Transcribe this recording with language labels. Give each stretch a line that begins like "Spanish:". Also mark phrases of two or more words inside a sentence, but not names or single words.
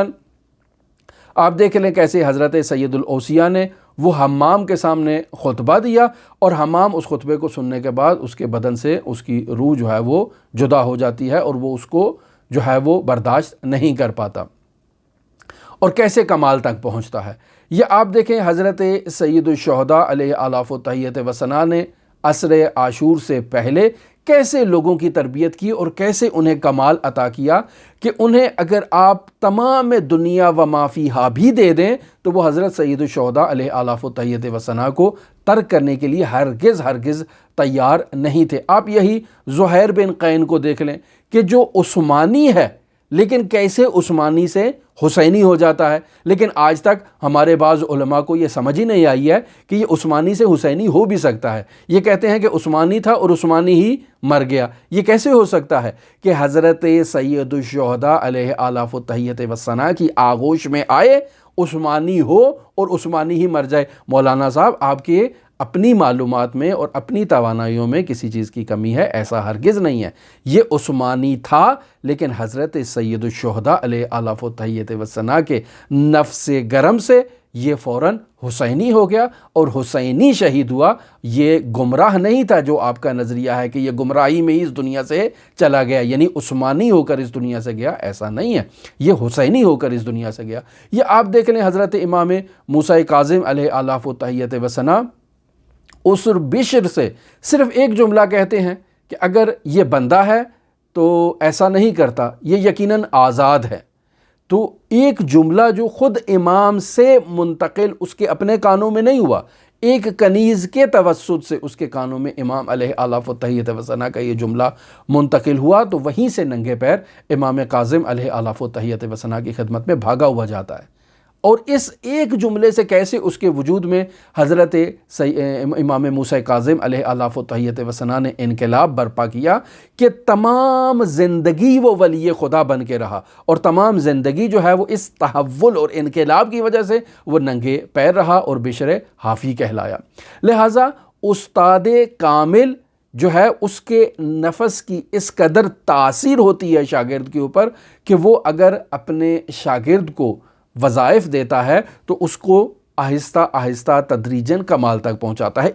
Urdu: مثلا آپ دیکھ لیں کیسے حضرت سید الاوصیاء نے وہ حمام کے سامنے خطبہ دیا اور حمام اس خطبے کو سننے کے بعد اس کے بدن سے اس کی روح جو ہے وہ جدا ہو جاتی ہے اور وہ اس کو جو ہے وہ برداشت نہیں کر پاتا اور کیسے کمال تک پہنچتا ہے۔ یہ آپ دیکھیں حضرت سید الشہداء
Arabic: علیہ آلاف و تحیت و ثنا
Urdu: نے عصر عاشور سے پہلے کیسے لوگوں کی تربیت کی اور کیسے انہیں کمال عطا کیا کہ انہیں اگر آپ تمام دنیا و ما فیہا بھی دے دیں تو وہ حضرت سید الشہداء
Arabic: علیہ آلاف و تحیت و ثنا
Urdu: کو ترک کرنے کے لیے ہرگز تیار نہیں تھے۔ آپ یہی زہیر بن قین کو دیکھ لیں کہ جو عثمانی ہے لیکن کیسے عثمانی سے حسینی ہو جاتا ہے، لیکن آج تک ہمارے بعض علماء کو یہ سمجھ ہی نہیں آئی ہے کہ یہ عثمانی سے حسینی ہو بھی سکتا ہے۔ یہ کہتے ہیں کہ عثمانی تھا اور عثمانی ہی مر گیا۔ یہ کیسے ہو سکتا ہے کہ حضرت سید الشہداء
Arabic: علیہ آلاف و تحیت و ثنا
Urdu: کی آغوش میں آئے، عثمانی ہو اور عثمانی ہی مر جائے؟ مولانا صاحب آپ کے اپنی معلومات میں اور اپنی توانائیوں میں کسی چیز کی کمی ہے، ایسا ہرگز نہیں ہے۔ یہ عثمانی تھا لیکن حضرت سید الشہداء
Arabic: علیہ آلاف و تحیت و ثنا
Urdu: کے نفس گرم سے یہ فوراً حسینی ہو گیا اور حسینی شہید ہوا۔ یہ گمراہ نہیں تھا جو آپ کا نظریہ ہے کہ یہ گمراہی میں ہی اس دنیا سے چلا گیا، یعنی عثمانی ہو کر اس دنیا سے گیا، ایسا نہیں ہے، یہ حسینی ہو کر اس دنیا سے گیا۔ یہ آپ دیکھ لیں حضرت امام موسیٰ کاظم
Arabic: علیہ آلاف و تحیت و ثنا
Urdu: اس بشر سے صرف ایک جملہ کہتے ہیں کہ اگر یہ بندہ ہے تو ایسا نہیں کرتا، یہ یقیناً آزاد ہے۔ تو ایک جملہ جو خود امام سے منتقل اس کے اپنے کانوں میں نہیں ہوا، ایک کنیز کے توسط سے اس کے کانوں میں امام
Arabic: علیہ آلاف و تحیت و ثنا
Urdu: کا یہ جملہ منتقل ہوا، تو وہیں سے ننگے پیر امام کاظم
Arabic: علیہ آلاف و تحیت و ثنا
Urdu: کی خدمت میں بھاگا ہوا جاتا ہے۔ اور اس ایک جملے سے کیسے اس کے وجود میں حضرت امام موسیٰ کاظم
Arabic: علیہ آلاف و تحیت و ثنا
Urdu: نے انقلاب برپا کیا کہ تمام زندگی وہ ولی خدا بن کے رہا، اور تمام زندگی جو ہے وہ اس تحول اور انقلاب کی وجہ سے وہ ننگے پیر رہا اور بشر حافی کہلایا۔ لہٰذا استاد کامل جو ہے اس کے نفس کی اس قدر تاثیر ہوتی ہے شاگرد کے اوپر کہ وہ اگر اپنے شاگرد کو وظائف دیتا ہے تو اس کو آہستہ آہستہ تدریجاً کمال تک پہنچاتا ہے۔